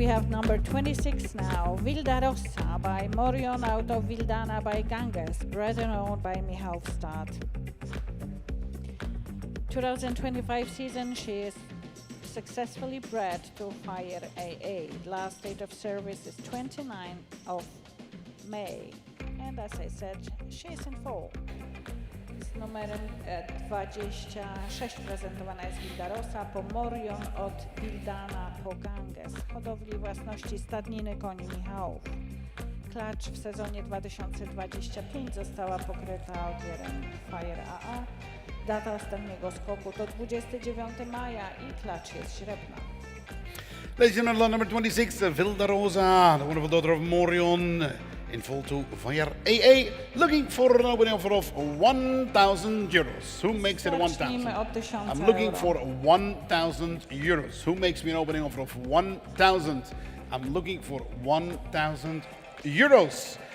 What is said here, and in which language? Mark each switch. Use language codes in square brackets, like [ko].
[en] Number 26 now, Varosa by Morion out of Vildana by Ganges, bred and owned by Mihalstad. 2025 season, she is successfully bred to Fire AA. Last date of service is 29 of May. And as I said, she is in full. [pl] Z numerem 26 prezentowana jest Varosa po Morion od Vildana po Ganges, hodowli własności stadniny koni Michałów. Klacz w sezonie 2025 została pokryta ogierem Fire AA. Data ostatniego skoku to 29 maja i klacz jest śrebna. [en] Ladies and gentlemen, lot number 26, Varosa, the wonderful daughter of Morion, in full to Fire AA, looking for an opening offer of 1,000 euros. Who makes it a 1,000? [pl] Zacznijmy od 1000 [en] I'm looking [pl] euro. [en] for 1,000 euros. Who makes me an opening offer of 1,000? I'm looking for 1,000 euros.